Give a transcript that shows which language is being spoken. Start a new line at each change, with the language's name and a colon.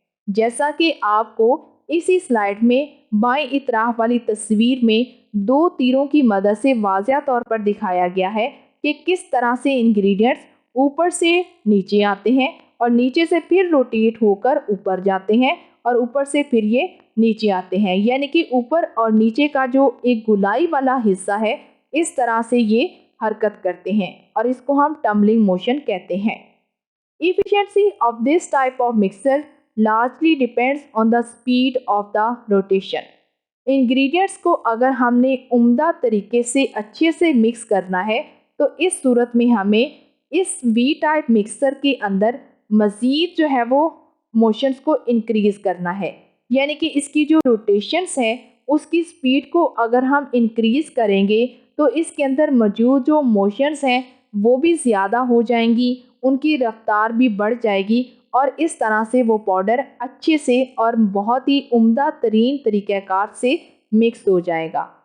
Hindi: जैसा कि आपको इसी स्लाइड में बाएं इतराफ वाली तस्वीर में दो तीरों की मदद से वाज़िया तौर पर दिखाया गया है कि किस तरह से इंग्रेडिएंट्स ऊपर से नीचे आते हैं और नीचे से फिर रोटेट होकर ऊपर जाते हैं और ऊपर से फिर ये नीचे आते हैं, यानी कि ऊपर और नीचे का जो एक गुलाई वाला हिस्सा है, इस तरह से ये हरकत करते हैं और इसको हम टम्बलिंग मोशन कहते हैं।
English: Efficiency of this type of mixer largely depends on the speed of the rotation।
Hindi: Ingredients को अगर हमने उम्दा तरीके से अच्छे से मिक्स करना है तो इस सूरत में हमें इस वी टाइप मिक्सर के अंदर मज़ीद जो है वो मोशंस को इंक्रीज़ करना है, यानी कि इसकी जो रोटेशंस है उसकी स्पीड को अगर हम इंक्रीज़ करेंगे तो इसके अंदर मौजूद जो मोशंस हैं वो भी ज़्यादा हो जाएंगी, उनकी रफ्तार भी बढ़ जाएगी और इस तरह से वो पाउडर अच्छे से और बहुत ही उम्दा तरीन तरीक़ेकार से मिक्स हो जाएगा।